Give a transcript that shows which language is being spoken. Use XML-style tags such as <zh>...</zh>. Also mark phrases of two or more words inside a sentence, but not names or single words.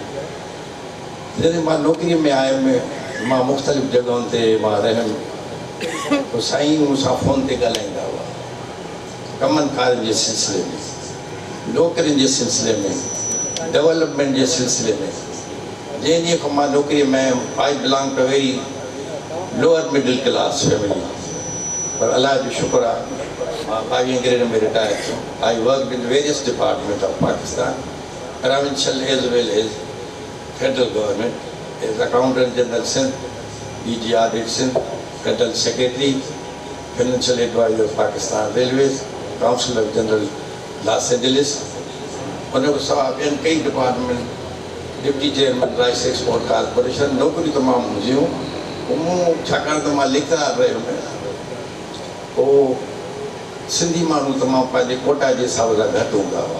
<sd>जॾहिं मां नौकिरीअ में आयुमि, मां मुख़्तलिफ़ जॻहियुनि ते मां रहियुमि, पोइ साईं मूंसां फ़ोन ते ॻाल्हाईंदा हुआ, कमनि कारनि जे सिलसिले में, नौकिरियुनि जे सिलसिले में, डेवलपमेंट जे सिलसिले में। जंहिं ॾींहं खां मां नौकिरीअ में आयुमि,</sd> <en>I belong to very lower middle class family,</en> <sd>पर अलाह जो शुक्र आहे मां 22 ग्रेड में रिटायर थियो।</sd> <en>I work in various department of Pakistan, provincial as well as federal government, as Accountant General Sindh, DG Audit Sindh, Federal Secretary, Financial Advisor of Pakistan Railways, Councilor General Los Angeles।</en> <sd>उन खां सवाइ ॿियनि कई डिपार्टमेंट,</sd> <en>Deputy Chairman Rice Export Corporation,</en> <sd>नौकरियूं तमामु हुयूं। मूं छाकाणि त मां लेक्चरार रहियो आहियां, पोइ सिंधी माण्हू तमामु पंहिंजे कोटा जे हिसाब सां घटि हूंदा हुआ।</sd>